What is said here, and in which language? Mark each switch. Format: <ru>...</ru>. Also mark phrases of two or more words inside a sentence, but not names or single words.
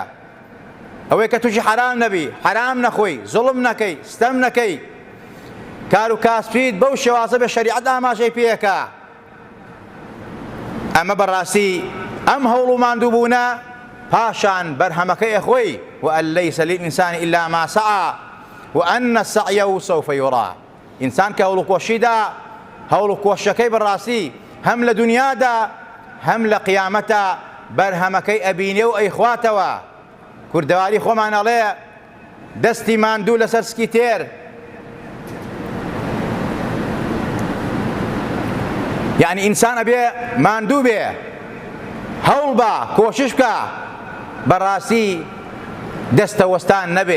<ckb>ئەوەی کە تووشی حرام نەبی، حرام نەخۆی، زوڵم نەکەی، ستەم نەکەی، کار و کاسبیت بەو شێوازە بە شەریعەت ئاماژەی پێیەکە. ئەمە بەڕاستی ئەم هەوڵ و ماندووبوونە پاشان بەرهەمەکەی ئەخۆی.</ckb> <ar>وأن ليس للإنسان إلا ما سعى وأن سعيه سوف يرى.</ar> <ckb>ئینسان کە هەوڵ و کۆشیدا، هەوڵ و کۆشەکەی بەڕاستی هەم لە دنیادا هەم لە قیامەتە بەرهەمەکەی ئەبینێ و ئەیخواتەوە. کوردەواری خۆمان ئەڵێ دەستی ماندوو لەسەر سکی تێر، یعنی ئینسان ئەبێ ماندوو بێ، هەوڵ بە، کۆشش بکە، بەڕاستی دەستە وەستان نەبێ.</ckb>